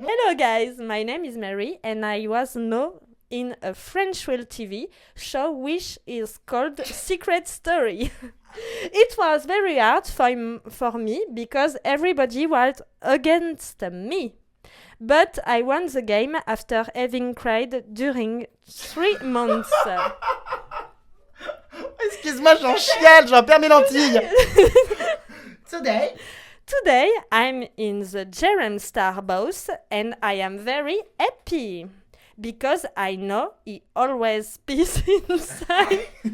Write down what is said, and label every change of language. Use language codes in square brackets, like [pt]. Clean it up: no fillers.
[en] Hello guys, my name is Mary and I was known in a French reality TV show which is called Secret Story. It was very hard for me because everybody was against me. But I won the game after having cried during 3 months. [fr] Excuse-moi, j'en chiale, j'en perds mes lentilles. [en] Today, I'm in the Jerem Star boss and I am very happy. Because I know he always pees inside.